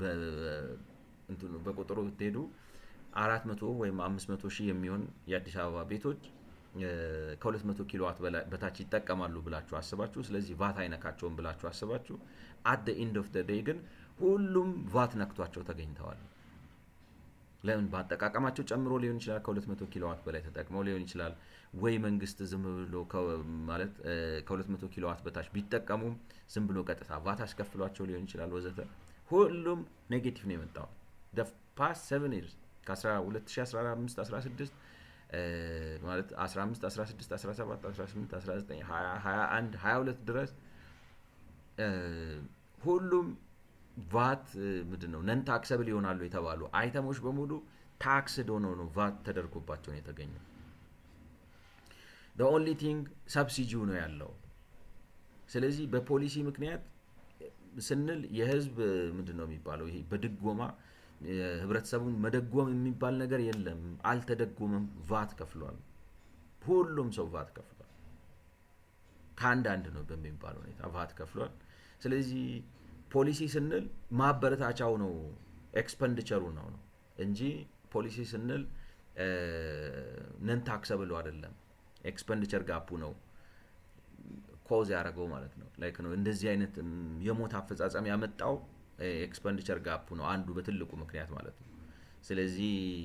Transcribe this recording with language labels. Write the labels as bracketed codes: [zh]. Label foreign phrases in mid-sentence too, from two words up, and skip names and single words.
[am] በቁጥሩ ብትሄዱ 400 ወይም 500 ሺህ የሚሆን የአዲስ አበባ ቤቶች ከ200 ኪሎዋት በታች ይጠቀማሉ ብላችሁ አስባችሁ፣ ስለዚህ ቫት አይነካቸውም ብላችሁ አስባችሁ፣ [en] at the end of the day [am] ግን ሁሉም ቫት ነክቷቸው ተገኝተዋል። ለምን? በአጠቃቀማቸው ጨምሮ ሊሆን ይችላል፣ ከ200 ኪሎዋት በላይ ተጠቅመው ሊሆን ይችላል፣ ወይ መንግስት ዝም ብሎ ማለት ከ200 ኪሎዋት በታች ቢጠቀሙም ዝም ብሎ ቀጥታ ቫት አስከፍሏቸው ሊሆን ይችላል ወዘተ። ሁሉም ኔጌቲቭ ነው የመጣው [en] the past 7 years [am] ከ2015 16 ማለት 15 16 17 18 19 20 21 22 ድረስ ሁሉም ቫት ምንድነው [en] non taxable [am] ይሆናሉ የተባሉ አይተሞች በሙሉ ታክስድ ሆነው ነው ቫት ተደርጎባቸው ነው የተገኘው። [en] the only thing [am] ሰብሲዲው ነው ያለው። ስለዚህ በፖሊሲ ምክንያት ስንል የህዝብ ምንድነው የሚባለው ይሄ በድጎማ ህብረተሰቡን መደጎም የሚባል ነገር የለም። አልተደጎመም፣ ቫት ከፍሏል። ሁሉም ሰው ቫት ከፍሏል። ከአንዳንድ ነው በሚባል ሁኔታ ቫት ከፍሏል። ስለዚህ ፖሊሲ ስንል ማበረታቻው ነው ኤክስፔንዲቸሩ ነው እንጂ ፖሊሲ ስንል [en] non taxable [am] አይደለም። [en] expenditure gap [am] ነው ኮዝ ያደረገው ማለት ነው። ላይክ ነው እንደዚህ አይነት የሞት አፈጻጸም ያመጣው [en] expenditure gap [am] ነው አንዱ በትልቁ ምክንያት ማለት ነው። ስለዚህ